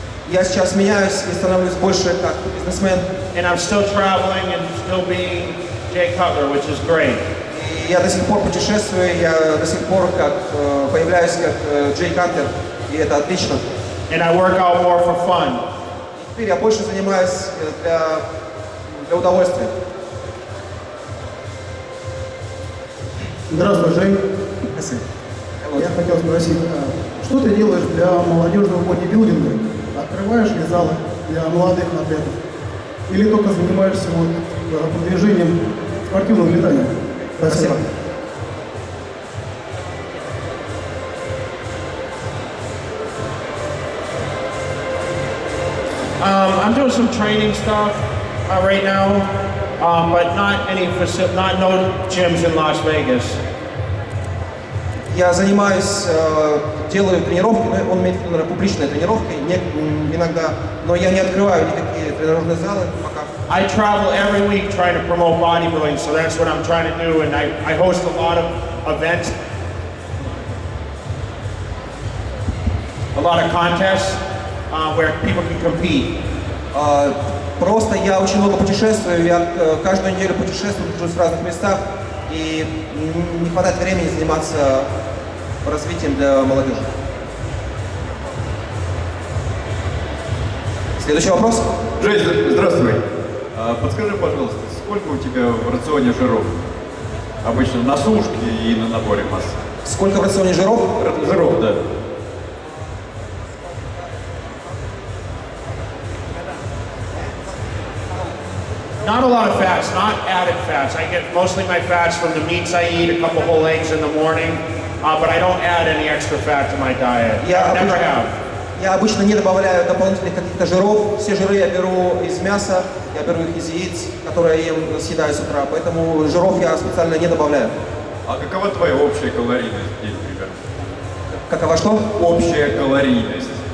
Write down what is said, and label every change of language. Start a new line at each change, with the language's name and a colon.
Russian: Я сейчас меняюсь и становлюсь больше как бизнесмен.
English: And I'm still traveling and still being Jay Cutler, which is great.
Russian: И я до сих пор путешествую, я до сих пор появляюсь как Джей Катлер, и это отлично.
English: And I work out more for fun.
Russian: Теперь я больше занимаюсь для удовольствия. Здравствуй, Жень. Я хотел спросить, что ты делаешь для молодежного бодибилдинга? Открываешь ли залы для молодых атлетов? Или только занимаешься продвижением спортивного питания? Спасибо.
English: I'm doing some training stuff right now, but not no gyms in Las Vegas.
Russian: Я занимаюсь, делаю тренировки, он имеет в виду, наверное, публичные тренировки, иногда, но я не открываю никакие тренажерные залы пока.
English: I travel every week trying to promote bodybuilding, so that's what I'm trying to do, and I host a lot of events, a lot of contests where people can compete.
Russian: Просто я очень много путешествую, я каждую неделю путешествую, нахожусь в разных местах, и не хватает времени заниматься развитием для молодежи. Следующий вопрос. Джей, здравствуй. Подскажи, пожалуйста, сколько у тебя в рационе жиров? Обычно на сушке и на наборе массы. Сколько в рационе жиров? Жиров, да.
English: Not a lot of fats, not added fats. I get mostly my fats from the meats I eat, a couple whole eggs in the morning, but I don't add any extra fat to my diet. Never have.
Russian: Я обычно не добавляю дополнительных каких-то жиров. Все жиры я беру из мяса, я беру их из яиц, которые я съедаю с утра, поэтому жиров я специально не добавляю. А какова твоя общая калорийность в день, примерно? Какова что? Общая калорийность.